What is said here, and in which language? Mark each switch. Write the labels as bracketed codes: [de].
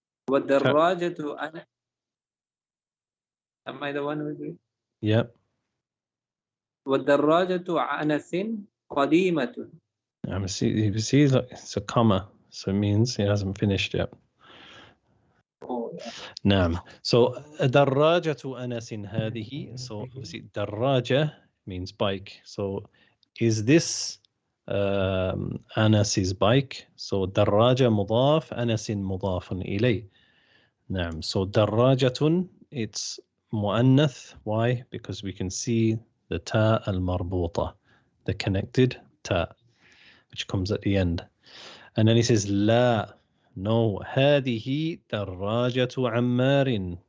[ar] والدراجة أنا. [en] Am I the one who read? Yep. [ar] والدراجة أنس قديمة. [en] You see, it's a comma, so it means it hasn't finished yet. Oh, yeah. [ar] نعم. So دراجة أنس هذه. [en] So see, دراجة means bike. So is this أنس's bike? [ar] So دراجة مضاف أنس مضاف إليه. نعم. [en] So دراجة, it's مؤنث. Why? Because we can see the ta al-marbuta, the connected ta, which comes at the end. And then he says لا. [ar] No, هذه دراجة عمار.